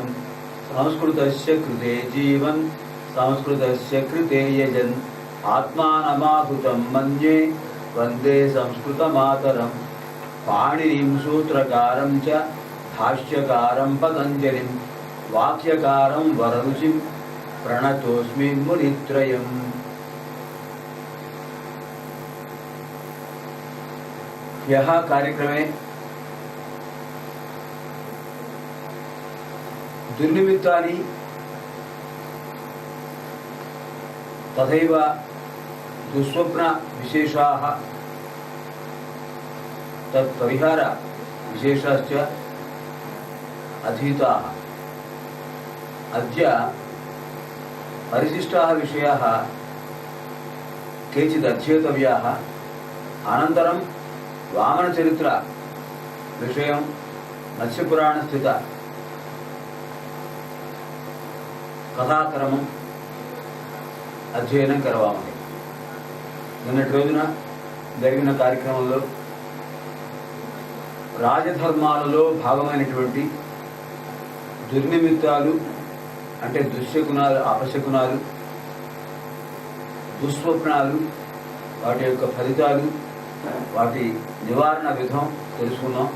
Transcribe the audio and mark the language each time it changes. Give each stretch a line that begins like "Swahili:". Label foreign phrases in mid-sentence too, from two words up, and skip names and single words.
Sanskrit: సంస్కృతస్య కృతే జీవన్ సంస్కృతస్య కృతే యజన్ ఆత్మానమాహుతం మన్యే వందే సంస్కృతమాతరం। పాణినిం సూత్రకారం చ భాష్యకారం పతంజలిం వాక్యకారం వరరుచిం ప్రణతోస్మి మునిత్రయం। यह कार्यक्रमे दुर्निमित्तानि तथैव दुःस्वप्न विशेषाः तत्परिहार विशेषाश्च अधीताः। अद्य परिशिष्टाः विषयाः కేచిదధ్యేతవ్యాः అనంతరం వామన చరిత్ర విషయం మత్స్యపురాణ స్థిత కథాక్రమం అధ్యయనం కరవామని.
Telugu: నిన్నటి రోజున జరిగిన కార్యక్రమంలో రాజధర్మాలలో భాగమైనటువంటి దుర్నిమిత్తాలు అంటే దుశ్శకునాలు, అపశకునాలు, దుస్వప్నాలు, వాటి యొక్క ఫలితాలు, వాటి నివారణ విధం తెలుసుకున్నాం.